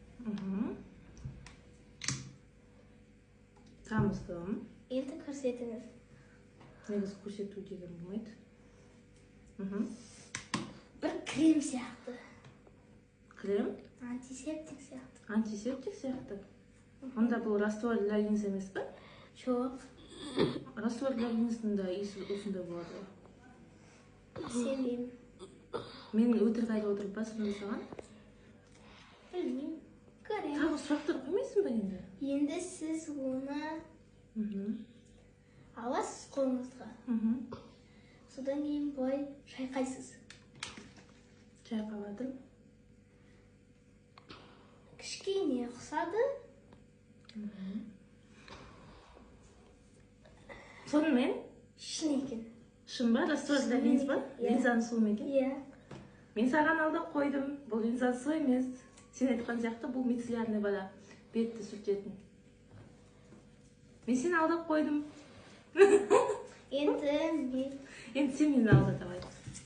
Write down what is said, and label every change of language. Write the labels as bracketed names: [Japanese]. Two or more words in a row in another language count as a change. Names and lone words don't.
[Kazakh] Тамыздым. Енді көрсетіңіз. Негізі көрсету деген болмайды. Бір крем сияқты. Крем? Антисептик сияқты. Антисептик сияқты. Онда бұл [Russian] раствор для линз [Kazakh] емес пе? Жоқ. [Russian] Раствор для [Kazakh] линзында иісі осындай болады. Сенбеймін. Мен өтірік айтып отырып па сонда саған? Білмеймін. Көремін. Тағы сұрақтар қоймайсың ба енді? Енді сіз оны аласыз қолыңызға. Содан кейін былай шайқайсыз. Шайқаладым. Кішкене ұқсады. Сонымен? Шын екен. Шын ба? [Russian] Раствор для линз [Kazakh] ба? Линзаның суы ма екен? Иә. Мен саған алдап қойдым. Бұл линзаның суы емес. Сен айтқан сияқты бұл [Russian] мицеллярный вода. [Kazakh] Бетті сүртетін. Мен сені алдап қойдым. Енді Енді сен мені алдап.